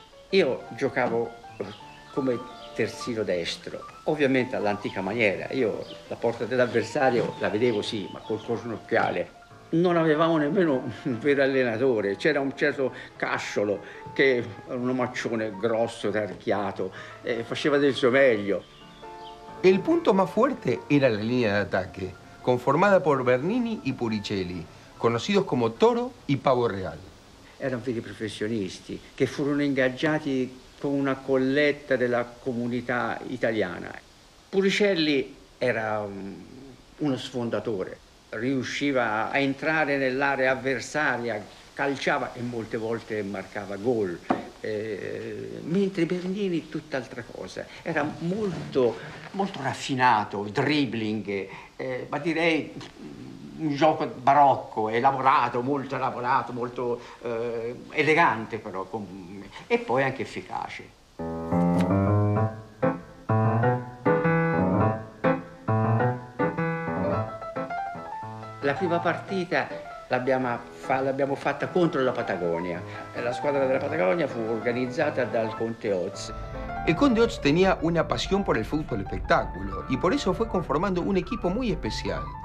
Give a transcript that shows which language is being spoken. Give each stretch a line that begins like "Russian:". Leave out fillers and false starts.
Italian: Io giocavo come terzino destro, ovviamente all'antica maniera. Io la porta dell'avversario la vedevo sì, ma col cornocchiale. Non avevamo nemmeno un vero allenatore, c'era un certo Casciolo che era un omaccione grosso, tarchiato, faceva del suo meglio.
Spanish: El punto más fuerte era la línea de ataque, conformada por Bernini y Puricelli, conocidos como Toro y Pavo Real.
Italian: Erano veri professionisti che furono ingaggiati con una colletta della comunità italiana. Puricelli era uno sfondatore. Riusciva a entrare nell'area avversaria, calciava e molte volte marcava gol, mentre Bernini tutt'altra cosa. Era molto raffinato, dribbling, ma direi un gioco barocco, elaborato, molto elegante però, e poi anche efficace. La prima partita l'abbiamo fatta contro la Patagonia. La squadra della Patagonia fu organizzata dal Conte Oz.
Spanish: El Conde Oz tenía una pasión por el fútbol espectáculo y por eso fue conformando un equipo muy especial.